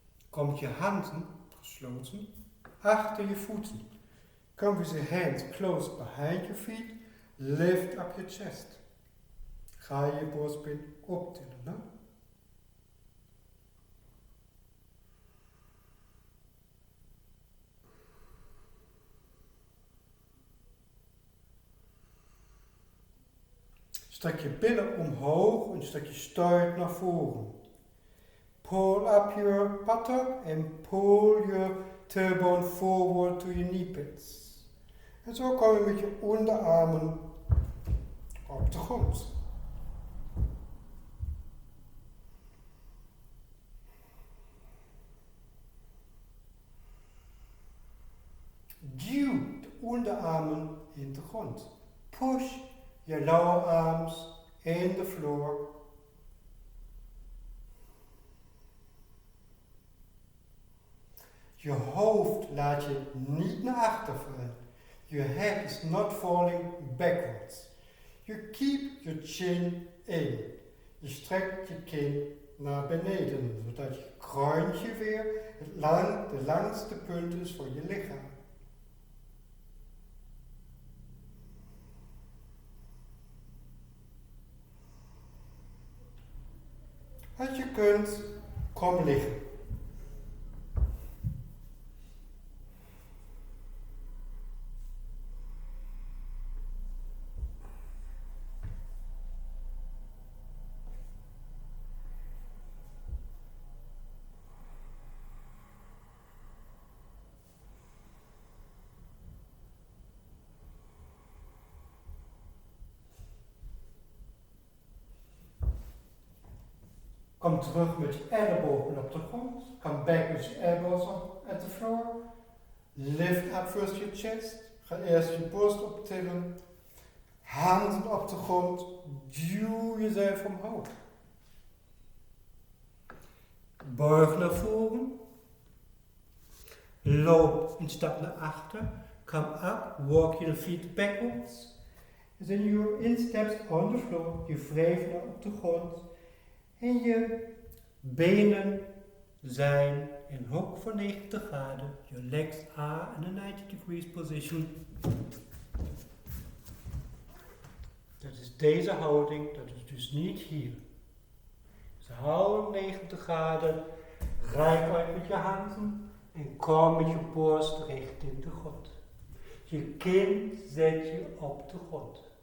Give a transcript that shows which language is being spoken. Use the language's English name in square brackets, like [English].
[Dutch] Komt je handen gesloten achter je voeten. [English] Come with your hands close behind your feet. Lift up your chest. [Dutch] Ga je borstbeen optillen. Hè? Strek je billen omhoog en strek je stuit naar voren. [English] Pull up your buttock and pull your tailbone forward to your knee pads. [Dutch] En zo kom je met je onderarmen op de grond. Duw de onderarmen in de grond. [English] Push your lower arms in the floor. [Dutch] Je hoofd laat je niet naar achter vallen. [English] Your head is not falling backwards. You keep your chin in. [Dutch] Je strekt je kin naar beneden, zodat je kroontje weer de langste punt is van je lichaam. Als je kunt, kom liggen. Kom terug met je ellebogen op de grond. [English] Come back with your elbows at the floor. Lift up first your chest. [Dutch] Ga eerst je borst optillen. Handen op de grond. Duw jezelf omhoog. Buig naar voren. Loop een stap naar achter. [English] Come up. Walk your feet backwards. And then you're in steps on the floor. [Dutch] Je wrijft naar op de grond. En je benen zijn in hoek van 90 graden. [English] Your legs are in a 90 degrees position. [Dutch] Dat is deze houding, dat is dus niet hier. Dus hou 90 graden, reik uit met je handen en kom met je borst richting de grond. Je kin zet je op de grond.